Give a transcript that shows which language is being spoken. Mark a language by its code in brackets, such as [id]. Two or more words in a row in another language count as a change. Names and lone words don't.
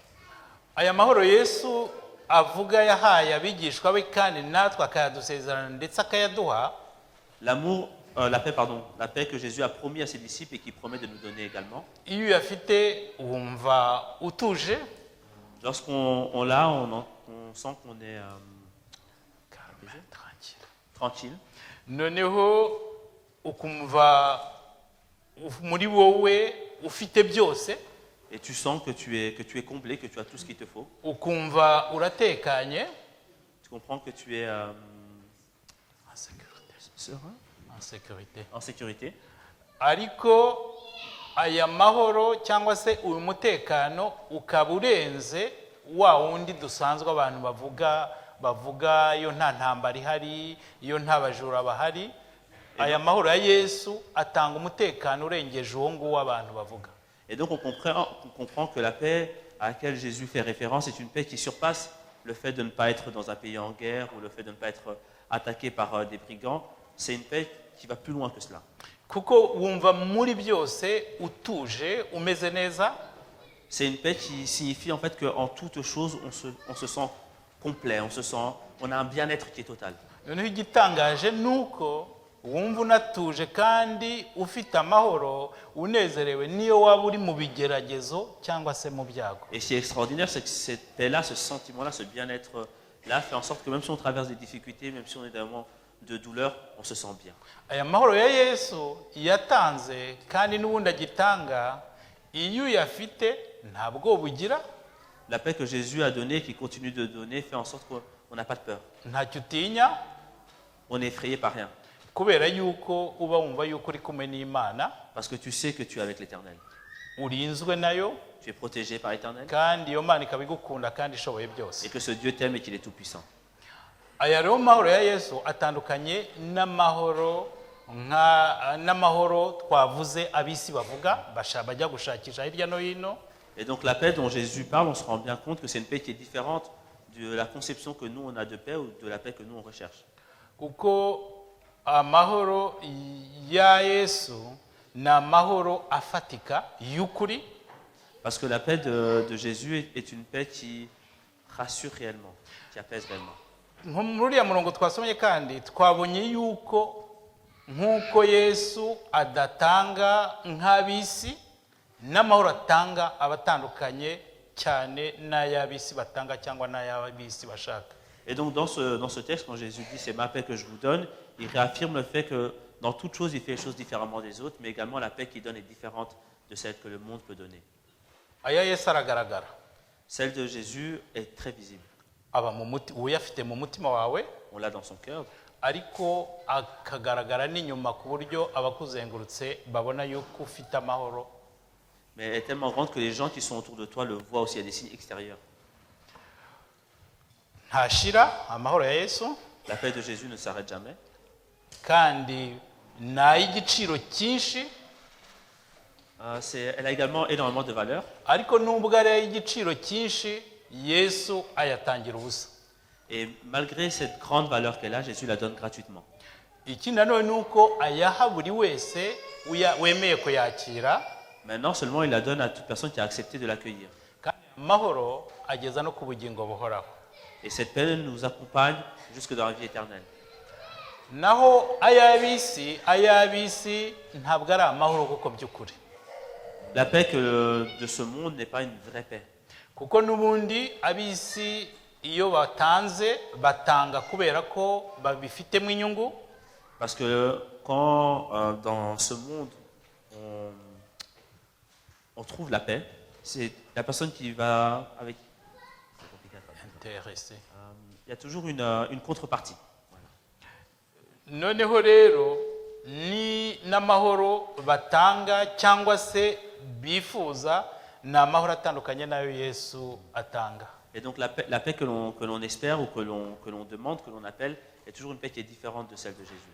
[rw] Aya mahoro Yesu avuga yahaye abigishwa be kandi natwe akayadusezerana ndetse akayaduha. [fr] L'amour, la paix que Jésus a promis à ses disciples et qu'il promet de nous donner également. [rw] Iyo uyafite wumva utuje. [fr] Lorsqu'on l'a, on sent qu'on est tranquille. [rw] Noneho ukumva muri wowe ufite byose. [fr] Et tu sens que tu es comblé, que tu as tout ce qu'il te faut. [rw] Ukumva uratekanye. [fr] Tu comprends que tu es en sécurité. Serein? En sécurité. [rw] Ariko aya mahoro cyangwa se uyu mutekano ukaba urenze wa wundi dusanzwe abantu bavuga iyo nta ntambara ihari, iyo nta bajura bahari. Aya mahoro ya Yesu atanga umutekano urengeje uwo nguwo abantu bavuga. [fr] Et donc on comprend que la paix à laquelle Jésus fait référence est une paix qui surpasse le fait de ne pas être dans un pays en guerre ou le fait de ne pas être attaqué par des brigands. C'est une paix qui va plus loin que cela. [rw] Kuko wumva muri byose utuje umeze neza. [fr] C'est une paix qui signifie en fait qu'en toute chose on se sent complet, on a un bien-être qui est total. [rw] Noneho igitangaje nuko wumva unatuje kandi ufite amahoro unezerewe niyo waba uri mu bigeragezo cyangwa se mu byago. [fr] Et ce qui est extraordinaire, c'est que cette paix-là, ce sentiment-là, ce bien-être-là fait en sorte que même si on traverse des difficultés, même si on est dans un moment de douleur, on se sent bien. [rw] Aya mahoro ya Yesu yatanze kandi n'ubundi agitanga, iyo uyafite ntabwo bugira, [fr] La paix que Jésus a donnée, qu'il continue de donner, fait en sorte qu'on n'a pas de peur. [rw] ntacyo utinya, [fr] On n'est effrayé par rien. [rw] kubera yuko uba wumva yuko uri kumwe n'Imana, [fr] Parce que tu sais que tu es avec l'Éternel. [rw] urinzwe nayo, [fr] Tu es protégé par l'Éternel. [rw] kandi iyo Mana ikaba igukunda kandi ishoboye byose. [fr] Et que ce Dieu t'aime et qu'il est tout-puissant. [rw] Aya rero mahoro ya Yesu atandukanye n'amahoro twavuze abisi bavuga bajya gushakisha hirya no hino. [fr] Et donc la paix dont Jésus parle, on se rend bien compte que c'est une paix qui est différente de la conception que nous on a de paix ou de la paix que nous on recherche. [rw] Kuko amahoro ya Yesu ni amahoro afatika y'ukuri, [fr] Parce que la paix de Jésus est une paix qui rassure réellement, qui apaise réellement. [rw] nko muri uriya murongo twasomye kandi twabonye yuko nk'uko Yesu adatanga nk'abisi, n'amahoro atanga abatandukanye cyane n'ay'abisi batanga cyangwa n'ay'abisi bashaka. [fr] Et donc dans ce texte, quand Jésus dit c'est ma paix que je vous donne, il réaffirme le fait que dans toute chose, il fait les choses différemment des autres, mais également la paix qu'il donne est différente de celle que le monde peut donner. [rw] Aya Yesu aragaragara, [fr] Celle de Jésus est très visible. [rw] aba uyafite mu mutima wawe, [fr] On l'a dans son cœur, [rw] ariko akagaragara n'inyuma ku buryo abakuzengurutse babona yuko ufite amahoro. [fr] mais elle est tellement grande que les gens qui sont autour de toi le voient aussi. Il y a des signes extérieurs. [rw] Ntashira amahoro ya Yesu, [fr] La paix de Jésus ne s'arrête jamais. [rw] kandi ni ay'igiciro cyinshi, [fr] Elle a également énormément de valeur. [rw] ariko nubwo ari ay'igiciro cyinshi Yesu ayatangira ubusa. [fr] Et malgré cette grande valeur qu'elle a, Jésus la donne gratuitement. [rw] Iki nanone ni uko ayaha buri wese wemeye kuyakira, [fr] Maintenant, seulement, il la donne à toute personne qui a accepté de l'accueillir. [rw] kandi amahoro ageza no ku bugingo buhoraho. [fr] Et cette paix nous accompagne jusque dans la vie éternelle. [rw] Naho ay'abisi ntabwo ari amahoro kuko by'ukuri, [fr] La paix de ce monde n'est pas une vraie paix. [rw] kuko n'ubundi abisi iyo batanze batanga kubera ko babifitemo inyungu. [fr] Parce que quand dans ce monde, on trouve la paix, c'est la personne qui va avec... C'est compliqué à traduire. Intéressé. Il y a toujours une contrepartie. [rw] Noneho rero ni n'amahoro batanga cyangwa se bifuza ni amahoro atandukanye n'ayo Yesu atanga. [fr] Et donc la paix que l'on espère ou que l'on demande, que l'on appelle, est toujours une paix qui est différente de celle de Jésus.